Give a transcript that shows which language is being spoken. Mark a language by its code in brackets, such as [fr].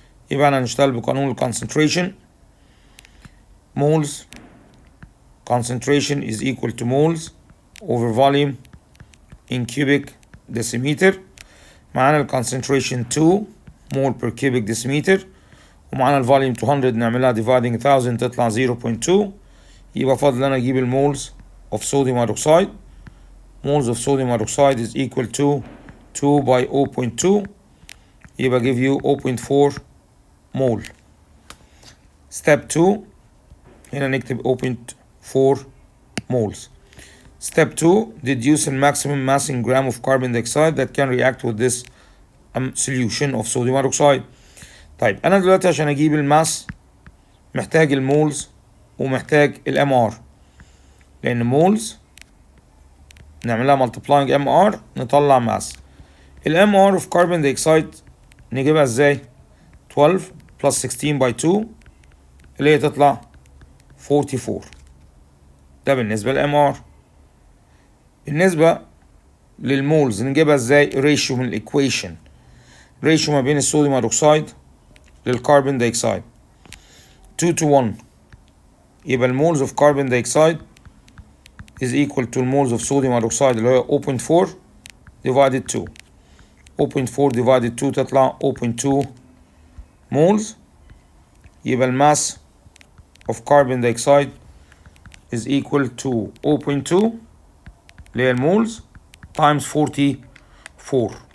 [ar] يبقى أنا هنشتغل بقانون concentration. [en] Moles concentration is equal to moles over volume in cubic decimeter. [ar] معانا concentration 2 mole per cubic decimeter ومعانا الفوليوم 200 نعملها dividing 1000 تطلع 0.2. يبقى فاضل أنا أجيب المولز of sodium hydroxide. [en] Moles of sodium hydroxide is equal to 2 by 0.2 يبقى give you 0.4 mole. [ar] Step 2 هنا نكتب 0.4 moles. [en] Step 2 deduce the maximum mass in gram of carbon dioxide that can react with this solution of sodium hydroxide. [ar] طيب أنا دلوقتي عشان أجيب الماس محتاج المولز ومحتاج الام ار لأن مولز نعملها multiplying MR نطلع ماس. الام ار of carbon dioxide نجيبها ازاي؟ 12 plus 16 by 2 اللي هي تطلع 44. ده بالنسبة للام ار. بالنسبة للمولز نجيبها ازاي؟ ريشيو من الايكويشن، ريشيو ما بين الصوديوم هيدروكسيد للكربون دايوكسيد 2 to 1. [en] يبقى المولز of carbon dioxide is equal to المولز of sodium hydroxide [ar] اللي هي [en] 0.4 divided 2. 0.4 divided 2 تطلع 0.2 moles. يبقى الماس of carbon dioxide is equal to 0.2 [ar] اللي هي المولز [en] times 44.